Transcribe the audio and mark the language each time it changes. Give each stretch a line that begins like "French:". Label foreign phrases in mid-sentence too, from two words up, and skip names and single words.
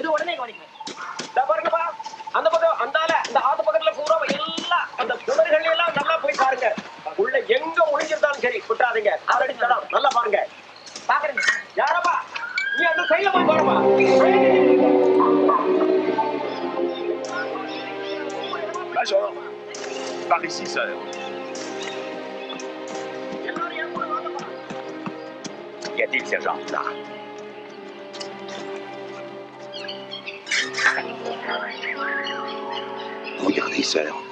Tamil: உடனே கவனிக்கணும் இந்த பாருங்கப்பா அந்த பக்கம் அந்தால இந்த ஆத்து பக்கத்துல பூரா எல்லாம் அந்த புதர்கள் எல்லாம் நல்லா போய் பாருங்க உள்ள எங்க ஒளிஞ்சிருந்தாலும் சரி விட்டுறாதீங்க ஆல்ரெடி தடம் நல்லா பாருங்க பாக்குறீங்க யாரப்பா நீ அந்த சைடுல போய் பாருப்பா
French: Major, par ici, sœur. Qu'y a-t-il, sergent? Là. Regardez, sœur.